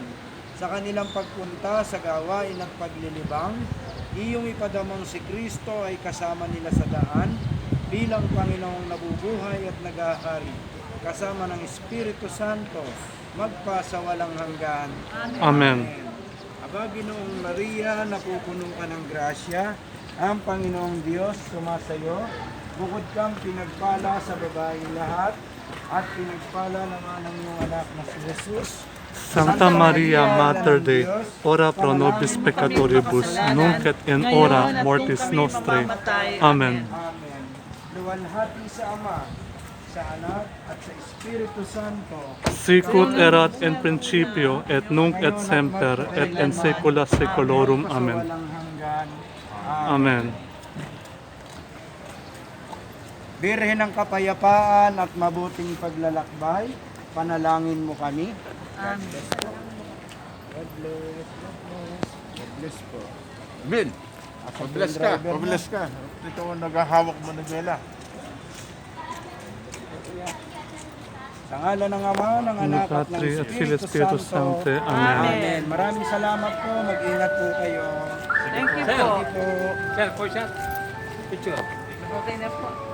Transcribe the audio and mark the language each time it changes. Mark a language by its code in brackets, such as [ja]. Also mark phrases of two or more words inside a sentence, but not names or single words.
[tl] Sa kanilang pagpunta sa gawain at paglilibang, iyong ipadamang si Kristo ay kasama nila sa daan bilang Panginoong nabubuhay at naghahari, kasama ng Espiritu Santo, magpasa walang hanggan. Amen. Aba, Ginoong Maria, napupuno ka ng grasya, ang Panginoong Diyos sumasayo, bukod kang pinagpala sa babaeng lahat, at pinagpala naman ang iyong anak na si Jesus. [la] Santa Maria, Mater Dei, ora pro nobis peccatoribus, nunc et in hora mortis nostrae. [tl] Amen. Amen. Luwalhati sa Ama, sa Anak, at sa Espiritu Santo. [la] Sicut erat in principio, et nunc et semper, et in saecula saeculorum. [tl] Amen. Walang hanggan. Amen. Birhen ng kapayapaan at mabuting paglalakbay, panalangin mo kami. Amen. [en] God bless. God bless po. [tl] Bill, Pabless pabless ka. Ito ang naghahawak mo ng vela. Sa ngalan ng Ama, ng Anak at ng Patri at Espiritu Espiritu Santo. [la] Sancte. Amen. [tl] Amen. Maraming salamat po. Mag-ingat po kayo. [en] Thank you Thank [tl] po. [en] you po. [tl] Okay na po.